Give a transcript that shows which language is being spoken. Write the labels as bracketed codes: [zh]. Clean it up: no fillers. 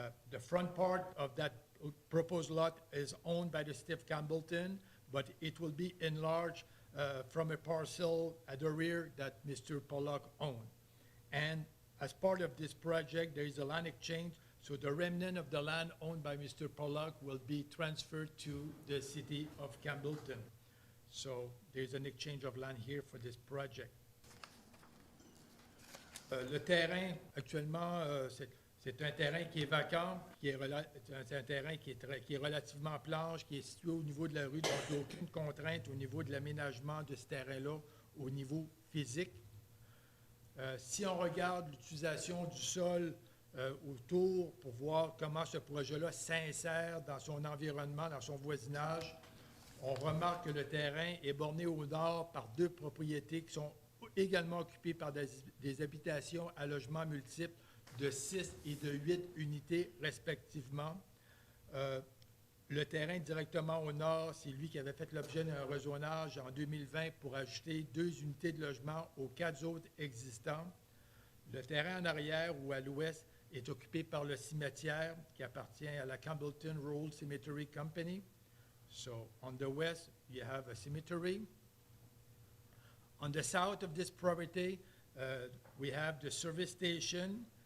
[en] The front part of that proposed lot is owned by the city of Campbellton, but it will be enlarged from a parcel at the rear that Mr. Pollock owned. And as part of this project, there is a land exchange, so the remnant of the land owned by Mr. Pollock will be transferred to the city of Campbellton. So there's an exchange of land here for this project. [fr] Le terrain, actuellement, c'est un terrain qui est vacant, c'est un terrain qui est relativement planche, qui est situé au niveau de la rue, donc il n'y a aucune contrainte au niveau de l'aménagement de ce terrain-là au niveau physique. Si on regarde l'utilisation du sol autour pour voir comment ce projet-là s'insère dans son environnement, dans son voisinage, on remarque que le terrain est borné au nord par 2 propriétés qui sont également occupés par des habitations à logements multiples de 6 et de 8 unités respectivement. Le terrain directement au nord, c'est lui qui avait fait l'objet d'un rezonage en 2020 pour ajouter 2 unités de logement aux 4 autres existants. Le terrain en arrière ou à l'ouest est occupé par le cimetière qui appartient à la Campbellton Rural Cemetery Company. [en] So on the west, you have a cemetery. On the south of this property, we have the service station.